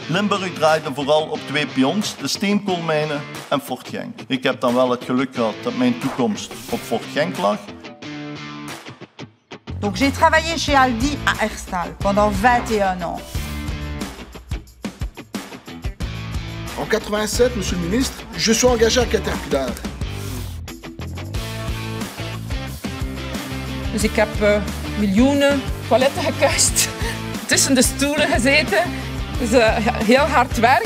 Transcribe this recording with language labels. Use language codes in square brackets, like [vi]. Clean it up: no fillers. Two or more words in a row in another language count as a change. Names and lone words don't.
[nl] Limburg draaide vooral op twee pions, de steenkoolmijnen en Fort Genk. Ik heb dan wel het geluk gehad dat mijn toekomst op Fort Genk lag. [fr] Donc j'ai travaillé chez Aldi à Herstal pendant 21 ans. En 87, monsieur le ministre, je suis engagé à Caterpillar. [nl] Dus ik heb miljoenen toiletten gekust, tussen de stoelen gezeten. Dus heel hard werk.